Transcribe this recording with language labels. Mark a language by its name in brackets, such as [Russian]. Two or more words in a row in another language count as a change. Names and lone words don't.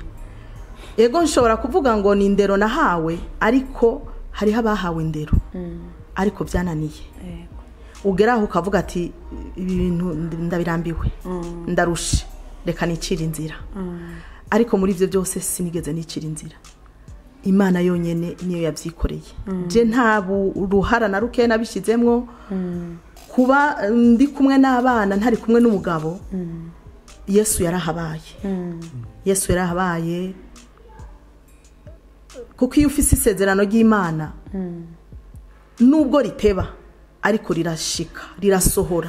[Rundi] Ego nshobora kuvuga ngo ni indero nahawe, ariko hariho abahawe indero ariko byananiye. Ugeraho ukavuga ati ibintu ndabirambiwe, ndarushe, reka nicira inzira. Ariko muri ibyo byose sinigeze nicira inzira. Imana yonyene niyo yabyikoreye. Je nta ruhara na ruke nabishizemwo. Kuba ndi kumwe n'abana ntari kumwe n'umugabo, Yesu yarahabaye. Yesu yarahabaye kuko iyo ufise isezerano ry'Imana nubwo riteba ariko rirashika, rirasohora.